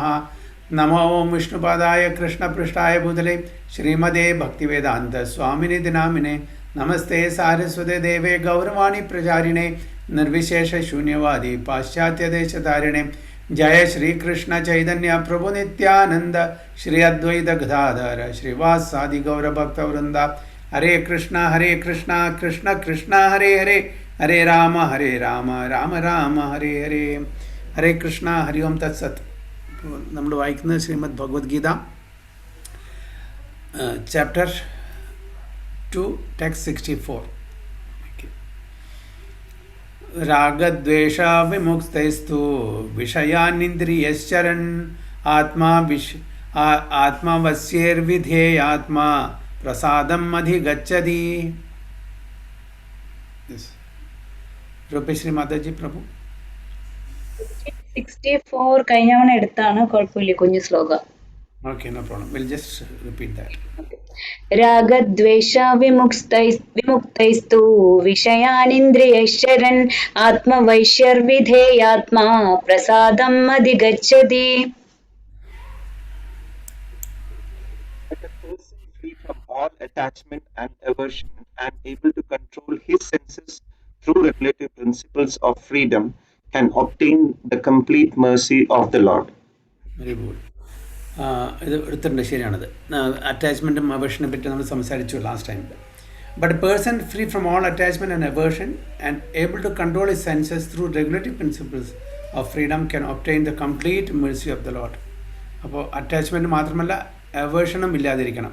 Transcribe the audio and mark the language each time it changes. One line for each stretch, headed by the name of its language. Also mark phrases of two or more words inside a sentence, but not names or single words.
Sanskrit: नमो ओं विष्णुपादाय कृष्णपृष्ठाय भूतले श्रीमते भक्तिवेदान्त स्वामिने नामिने नमस्ते सारस्वते देवे गौरवाणी प्रचारिणे निर्विशेष शून्यवादी पाश्चात्य देशतारिणे जय श्री कृष्ण चैतन्य प्रभु नित्यानंद श्री अद्वैत गदाधर श्रीवासादि गौरभक्तवृंद हरे कृष्ण कृष्ण कृष्ण हरे हरे हरे राम राम राम हरे हरे हरे कृष्ण हरि ओम तत्सत।
Malayalam: നമ്മൾ വായിക്കുന്നത് ശ്രീമദ് ഭഗവത്ഗീത ചാപ്റ്റർ 2 ടെക്സ്റ്റ് 64.
Sanskrit: रागद्वेष विमुक्तैस्तु विषयानिन्द्रियश्चरन् आत्मवश्यैर्विधेयात्मा प्रसादम् अधिगच्छति. रूपेश्री माताजी प्रभु
Malayalam: 64 കഴിഞ്ഞവണ എടുത്താണ്, കുഴപ്പമില്ല, കുഞ്ഞു ശ്ലോകം.
English: Okay, no problem. We'll just repeat that.
Sanskrit: രാഗദ്വേഷ വിമുക്തൈസ്തു വിഷയാനിന്ദ്രിയൈശ്ചരन् ആത്മവൈശ്യർവിധേയാത്മാ പ്രസാദം അധിഗച്ഛതി.
English: But a person free from all attachment and aversion and able to control his senses through regulative principles of freedom can obtain the complete mercy of the Lord. Very good.
Malayalam: ഇത് എടുത്തിട്ടുണ്ട്, ശരിയാണത്. അറ്റാച്ച്മെൻറ്റും അവേർഷനെ പറ്റി നമ്മൾ സംസാരിച്ചു
English: last time. But a person free from all attachment and aversion and able to control his senses through regulative principles of freedom can obtain the complete mercy of the Lord.
Malayalam: അപ്പോൾ അറ്റാച്ച്മെൻറ്റ് മാത്രമല്ല, അവേർഷനും ഇല്ലാതിരിക്കണം.